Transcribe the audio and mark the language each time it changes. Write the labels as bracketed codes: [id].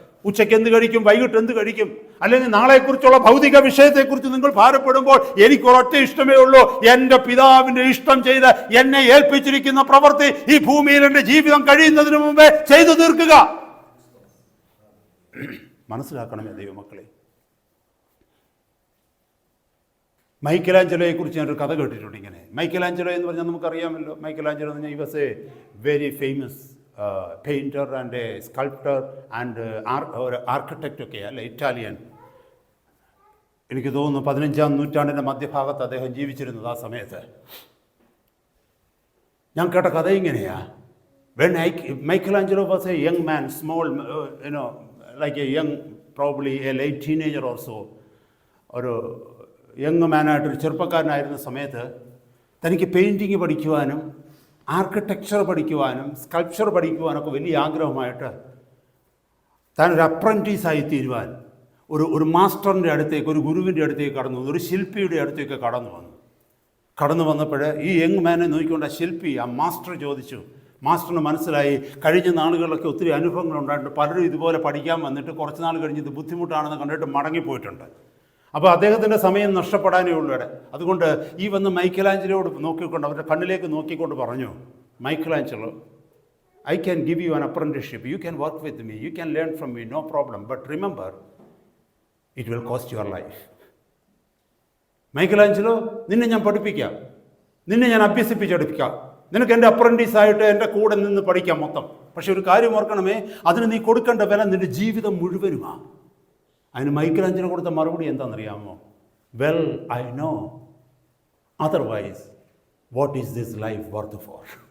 [ml] ഉച്ചയ്ക്ക് എന്ത് കഴിക്കും, വൈകിട്ട് എന്ത് കഴിക്കും, അല്ലെങ്കിൽ നാളെക്കുറിച്ചുള്ള ഭൗതിക വിഷയത്തെക്കുറിച്ച് നിങ്ങൾ ഭാരപ്പെടുമ്പോൾ എനിക്കൊരൊറ്റ ഇഷ്ടമേ ഉള്ളൂ, എൻ്റെ പിതാവിൻ്റെ ഇഷ്ടം ചെയ്ത് എന്നെ ഏൽപ്പിച്ചിരിക്കുന്ന പ്രവൃത്തി ഈ ഭൂമിയിൽ എൻ്റെ ജീവിതം കഴിയുന്നതിന് മുമ്പേ ചെയ്തു തീർക്കുക. മനസ്സിലാക്കണമേ ദൈവമക്കളെ. മൈക്കലാഞ്ചലോയെ കുറിച്ച് ഞാനൊരു കഥ കേട്ടിട്ടുണ്ട്. ഇങ്ങനെ മൈക്കലാഞ്ചലോ എന്ന് പറഞ്ഞാൽ നമുക്കറിയാമല്ലോ. മൈക്കലാഞ്ചലോ എന്ന് പറഞ്ഞാൽ [en] he was a very famous painter and a sculptor and architect [ml] ഒക്കെ അല്ല, ഇറ്റാലിയൻ. എനിക്ക് തോന്നുന്നു 15-ാം നൂറ്റാണ്ടിൻ്റെ മധ്യഭാഗത്ത് അദ്ദേഹം ജീവിച്ചിരുന്നത്. ആ സമയത്ത് ഞാൻ കേട്ട കഥ ഇങ്ങനെയാ. [en] When Michelangelo was a young man, small, like a young, probably a late teenager or so, [ml] ഒരു യങ് മാനായിട്ടൊരു ചെറുപ്പക്കാരനായിരുന്ന സമയത്ത് തനിക്ക് പെയിൻറ്റിങ് പഠിക്കുവാനും ആർക്കിടെക്ചർ പഠിക്കുവാനും സ്കൾപ്ചർ പഠിക്കുവാനൊക്കെ വലിയ ആഗ്രഹമായിട്ട് താനൊരു അപ്രൻറ്റീസായി തീരുവാൻ ഒരു മാസ്റ്ററിൻ്റെ അടുത്തേക്ക്, ഒരു ഗുരുവിൻ്റെ അടുത്തേക്ക് കടന്നു വന്നു, ഒരു ശില്പിയുടെ അടുത്തേക്ക് കടന്നു വന്നപ്പോൾ ഈ യങ് മാനെ നോക്കിക്കൊണ്ട് ആ ശില്പി, ആ മാസ്റ്റർ ചോദിച്ചു. മാസ്റ്ററിന് മനസ്സിലായി കഴിഞ്ഞ നാളുകളിലൊക്കെ ഒത്തിരി അനുഭവങ്ങളുണ്ടായിട്ടുണ്ട്, പലരും ഇതുപോലെ പഠിക്കാൻ വന്നിട്ട് കുറച്ച് നാൾ കഴിഞ്ഞ് ഇത് ബുദ്ധിമുട്ടാണെന്ന് കണ്ടിട്ട് മടങ്ങിപ്പോയിട്ടുണ്ട്. അപ്പോൾ അദ്ദേഹത്തിൻ്റെ സമയം നഷ്ടപ്പെടാനേ ഉള്ളൂ ഇവിടെ. അതുകൊണ്ട് ഈ വന്ന് മൈക്കലാഞ്ചലോട് നോക്കിക്കൊണ്ട്, അവരുടെ കണ്ണിലേക്ക് നോക്കിക്കൊണ്ട് പറഞ്ഞു, Michelangelo, [en] I can give you an apprenticeship, you can work with me, you can learn from me, no problem, but remember, it will cost your life. [ml] Michelangelo, നിന്നെ ഞാൻ പഠിപ്പിക്കാം, നിന്നെ ഞാൻ അഭ്യസിപ്പിച്ചെടുപ്പിക്കാം, നിനക്ക് എൻ്റെ അപ്രൻറ്റീസായിട്ട് എൻ്റെ കൂടെ നിന്ന് പഠിക്കാം മൊത്തം. പക്ഷെ ഒരു കാര്യം ഓർക്കണമേ, അതിന് നീ കൊടുക്കേണ്ട വില നിൻ്റെ ജീവിതം മുഴുവനുമാണ്. അതിന് മൈക്കലാഞ്ചലോ കൊടുത്ത മറുപടി എന്താണെന്നറിയാമോ? [en] Well I know, otherwise what is this life worth for?